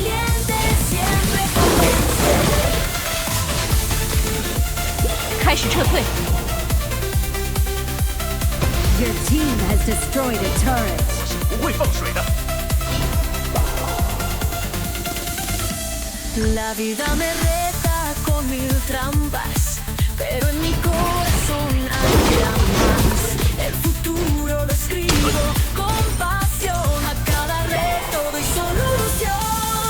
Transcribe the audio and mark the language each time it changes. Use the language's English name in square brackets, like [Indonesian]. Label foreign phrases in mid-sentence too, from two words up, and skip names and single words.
[Chinese] 开始撤退。 [English] Your team has destroyed a turret. [Chinese] 我是不会放水的。 [Spanish] La vida me reta con mil trampas, pero en mi corazón hay llamas. El futuro lo escribo con pasión, a cada reto doy solución.